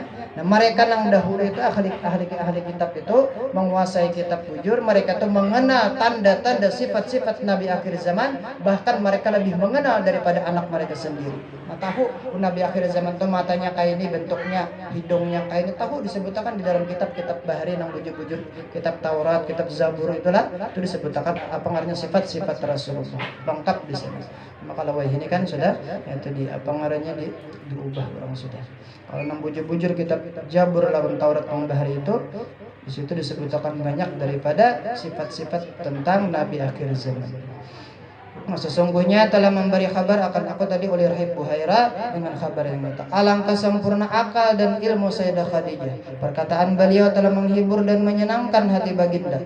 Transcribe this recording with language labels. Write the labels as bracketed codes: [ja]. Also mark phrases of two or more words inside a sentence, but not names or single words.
[id] Nah mereka yang dahulu itu ahli kitab itu menguasai kitab bujur, mereka tuh mengenal tanda-tanda sifat-sifat Nabi akhir zaman, bahkan mereka lebih mengenal daripada anak mereka sendiri. Nah tahu Nabi akhir zaman tuh matanya kayak ini, bentuknya, hidungnya kayak ini, tahu disebutkan di dalam kitab-kitab bahari yang bujur-bujur, kitab Taurat, kitab Zabur itulah itu disebutkan apa ngaranya sifat-sifat Rasulullah lengkap di sini. [bjn] Maka lawai ini kan sudah itu di apa ngarannya diubah orang sudah. [id] Kalau [bjn] nang bujur-bujur [id] kitab Jabur lawan Taurat yang bahari itu di situ disebutkan banyak daripada sifat-sifat tentang Nabi akhir zaman. Nah, sesungguhnya telah memberi kabar akan aku tadi oleh Rahib Buhaira dengan kabar yang nyata. Alangkah sempurna akal dan ilmu Sayyidah Khadijah. Perkataan beliau telah menghibur dan menyenangkan hati baginda.